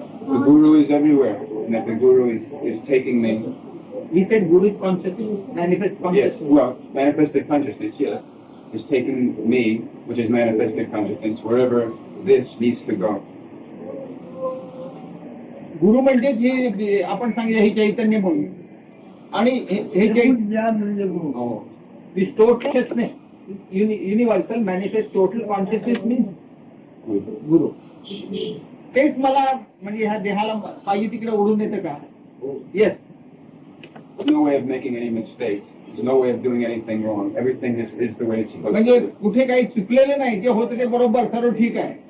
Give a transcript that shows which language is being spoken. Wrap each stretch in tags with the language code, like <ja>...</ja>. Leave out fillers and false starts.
<en>The Guru is everywhere, and that the Guru is taking me. he said Guru is consciousness, manifest Yes, consciousness. well, manifested consciousness, yes, is taking me, which is manifested consciousness, wherever this needs to go.</en> <mr>गुरु म्हणजे जे आपण सांगितलं हे चैतन्य म्हणून आणि हे चैतन्य</mr> <en>this totalness universal manifest total consciousness means</en> <mr>गुरु. तेच मला म्हणजे ह्या देहाला पाहिजे तिकडे ओढून येतं का?</mr> <en>Yes. There's no way of making any mistakes. There's no way of doing anything wrong. Everything is the way it's supposed</en> <mr>म्हणजे</mr> <en>to be.</en> <mr>कुठे काही चुकलेलं नाही, जे होतं ते बरोबर सर्व ठीक आहे.</mr>